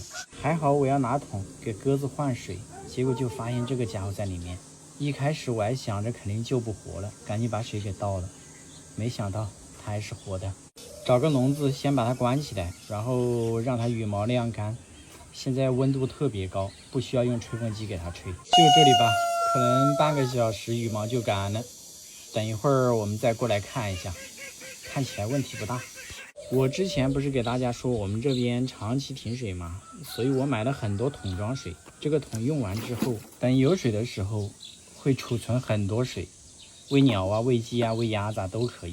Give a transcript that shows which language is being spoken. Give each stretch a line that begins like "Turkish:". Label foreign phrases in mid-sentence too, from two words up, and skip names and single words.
Chinese: 還好我要拿桶給鴿子換水，結果就發現這個家伙在裡面。一開始我還想着肯定救不活了，趕緊把水給倒了，沒想到它還是活的。找個籠子先把它關起来，然後讓它羽毛晾乾。现在溫度特別高，不需要用吹風機給它吹。就這裡吧，可能半個小時羽毛就乾了。等一會兒我們再過來看一下，看起來問題不大。我之前不是給大家說我們這邊長期停水嗎？所以我買了很多桶裝水。這個桶用完之後，等有水的時候會儲存很多水，餵鳥啊、餵雞啊、餵鴨子啊都可以。